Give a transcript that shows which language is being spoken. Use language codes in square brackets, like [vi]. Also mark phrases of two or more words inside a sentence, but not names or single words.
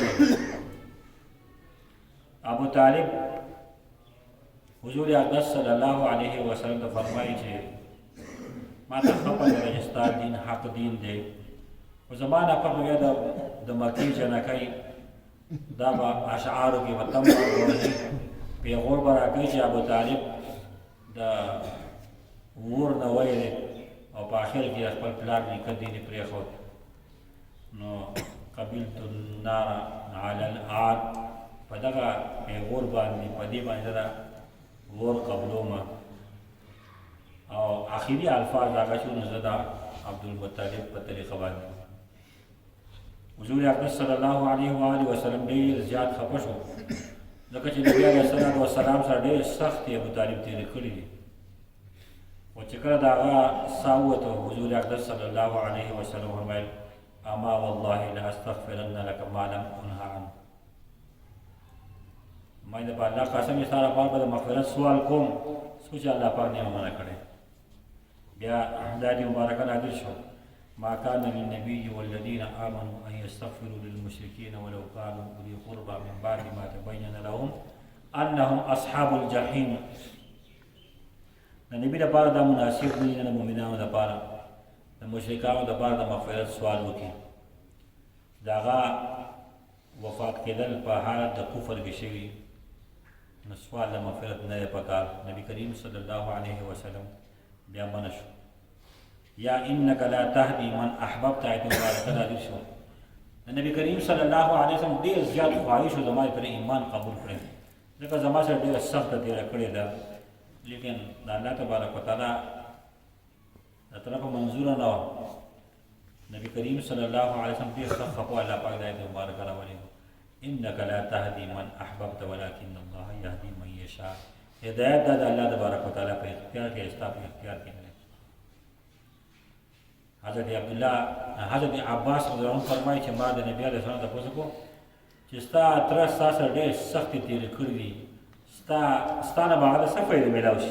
[ps] ابو طالب حضور اقدس [ar] صلی الله علیه وسلم [ps] ته فرمایي چې ما ته خبر ده چې ستا دین حق دین دی خو زما نه په بیا د مکې جنکۍ دا به اشعارو کې به تم وایي پیغور به راکوي چې ابو طالب د اور نه ویلې او په آخر کې خپل پلار نیکه دین یې پرېښود نو [ar] قبلت النار علی العار [ps] په دغه پیغور باندې په دې باندې زه اور قبلومه او آخري الفاظ هغه شو نو زه د عبدالمطلب په طریقه باندې حضور اقدس [ar] صلی الله علیه و آله وسلم [ps] ډېر زیات خفه شو ځکه چې نبي [ar] علیه الصلاة والسلام [ps] سره ډېر سخت ابو طالب تېرې کړي دي خو چې کله د هغه ساه ووته حضور اقدس [ar] صلی الله علیه وسلم [ps] فرمیل [ar] اما والله لاستغفرن لك ما لم انه عنه [ps] ما د په الله قسم یې ستا لپاره به د مغفرت سوال کوم څو چې الله پاک نه منع کړی بیا دا دې مبارکه نازل شو [ar] ما كان للنبي والذين آمنوا أن يستغفروا للمشركين ولو كانوا أولي قربى من بعد ما تبين لهم أنهم أصحاب الجحيم. [ps] د نبي لپاره دا مناسب دی نه د مؤمنانو لپاره د مشرکانو لپاره د مغفرت سوال وکړي د هغه وفات کېدل په حالت د کفر کې شوي نو سوال د مغفرت نه دی پکار نبي کریم [ar] صلی الله علیه وسلم [ps] بیا منع شو یا [ar] انک لا تهدی من احببت [ps] ایت مبارکه نازل شو د نبی کریم [ar] صلی الله علیه وسلم [ps] ډېر زیات خواهش و زما پر ایمان قبول کړي ځکه زما سره ډېره سخته تېره کړې ده لیکن د الله [ar] تبارک وتعالی [ps] طرف منظور نه و نبی کریم [ar] صلی الله علیه وسلم [ps] ډېر سخت خفه الله پاک د آیت مبارکه راولې [ar] انک لا تهدی من احببت ولکن الله یهدی من یشاء. [ps] هدایت دا د الله [ar] تبارک وتعالی [ps] په اختیار کې ستا په اختیار کې نه. حضرت عباس [ar] رضی الله عنه [ps] فرمایي چې ما د نبي [ar] علیه السلام [ps] تپوس وکړو چې ستا تره ستا سره ډېرې سختې تېرې کړي دي، ستا نه به هغه څه فایده میلاو شي.